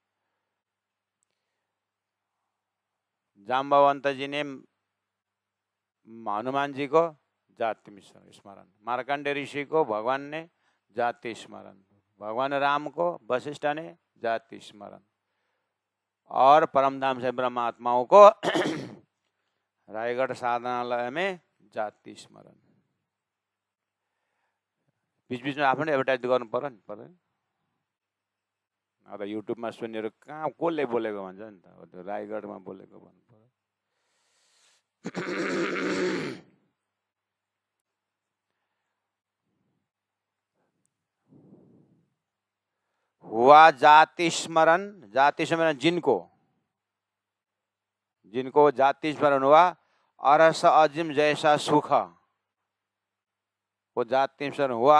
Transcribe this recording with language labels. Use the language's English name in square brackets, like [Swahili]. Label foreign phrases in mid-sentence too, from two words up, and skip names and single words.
[Hindi] जाम्बवंत जी ने हनुमान जी को जाति स्मरण, मार्कंडे ऋषि को भगवान ने जाति स्मरण, भगवान राम को वशिष्ठ ने जाति स्मरण, और परमधाम से ब्रह्मात्माओं को रायगढ़ साधनालय में जाति स्मरण। बीच बीच में आपने [Nepali] एडभर्टाइज गर्नु पर्यो नि, पर्दैन? अब युट्युबमा सुनेर कहाँ कसले बोलेको भन्छ नि त, त्यो रायगढमा बोलेको भन्नु पर्यो। [Hindi] हुआ जाति स्मरण, जाति स्मरण जिनको, जिनको जाति स्मरण हुआ, अरस अजिम जैसा सुख, वो जाति स्मरण हुआ।